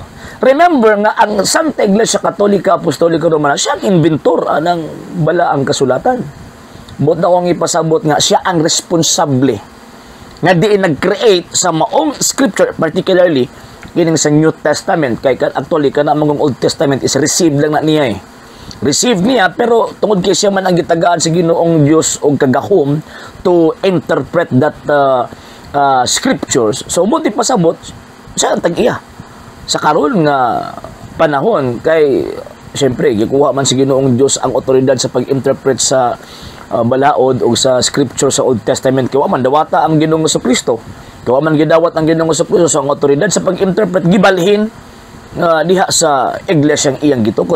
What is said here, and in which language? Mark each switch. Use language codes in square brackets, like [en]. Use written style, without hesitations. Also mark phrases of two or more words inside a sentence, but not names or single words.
[ceb] Remember nga ang Santa Iglesia Katolika Apostolika Romana, siya ang inventor ng balaang kasulatan. Buot na akong ipasabot nga siya ang responsable nga diin nag-create sa maong scripture, particularly kining sa [en] New Testament. [ceb] Kay actually kana mong [en] Old Testament is received [ceb] lang na niya eh. Received niya, pero tungod kay siya man ang gitagaan sa Ginoong Dios og kagahom [en] to interpret that scriptures. [ceb] So buti pasabot siya ang tag-iya sa karon nga panahon kay siyempre gikuha man sa Ginoong Dios ang otoridad sa pag-interpret sa balaod o sa scripture sa Old Testament. Kaya man dawata ang Ginoong Kristo, kaya man gidawat ang Ginoong Kristo sa otoridad sa pag-interpret gibalhin diha sa iglesyang iyang gitukod.